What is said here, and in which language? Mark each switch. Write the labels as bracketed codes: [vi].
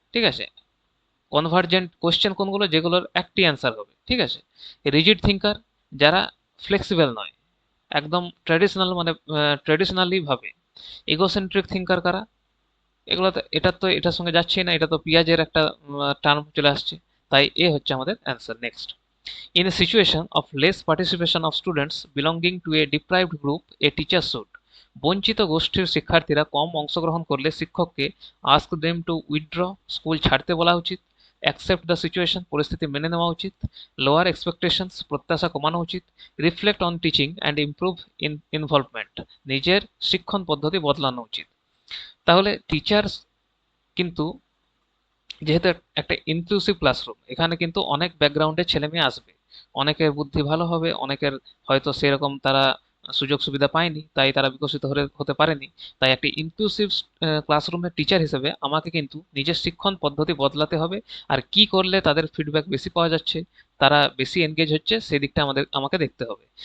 [bn] ঠিক আছে, convergent question কোনগুলো? যেগুলোর একটি অ্যান্সার হবে। ঠিক আছে, রিজিড থিঙ্কার যারা ফ্লেক্সিবল নয়, একদম ট্র্যাডিশনাল, মানে ট্র্যাডিশনালি ভাবে। ইগোসেন্ট্রিক থিঙ্কার কারা? এগুলো তো, এটা তো এটার সঙ্গে যাচ্ছেই না, এটা তো পিয়াজের একটা টার্ম চলে আসছে। তাই এ হচ্ছে আমাদের answer. [en] next, in a situation of less participation of students belonging to a deprived group, a teacher should, [bn] বঞ্চিত গোষ্ঠীর শিক্ষার্থীরা কম অংশগ্রহণ করলে শিক্ষককে [en] ask them to withdraw, [bn] school ছাড়তে বলা উচিত, [en] accept the situation, [bn] পরিস্থিতি মেনে নেওয়া উচিত, [en] lower expectations, [bn] প্রত্যাশা কমানো উচিত, [en] reflect on teaching and improve involvement, [bn] নিজের শিক্ষণ পদ্ধতি বদলানো উচিত। তাহলে টিচার্স কিন্তু, যেহেতু একটা ইনক্লুসিভ ক্লাসরুম, এখানে কিন্তু অনেক ব্যাকগ্রাউন্ডের ছেলে মেয়ে আসবে, অনেকের বুদ্ধি ভালো হবে, অনেকের হয়তো সেরকম তারা সুযোগ সুবিধা পায়নি, তাই তারা বিকশিত হতে পারেনি। তাই একটি ইনক্লুসিভ ক্লাসরুমের টিচার হিসেবে আমাকে কিন্তু নিজের শিক্ষণ পদ্ধতি বদলাতে হবে, আর কি করলে তাদের ফিডব্যাক বেশি পাওয়া যাচ্ছে, তারা বেশি এনগেজ হচ্ছে, সেই দিকটা আমাকে দেখতে হবে।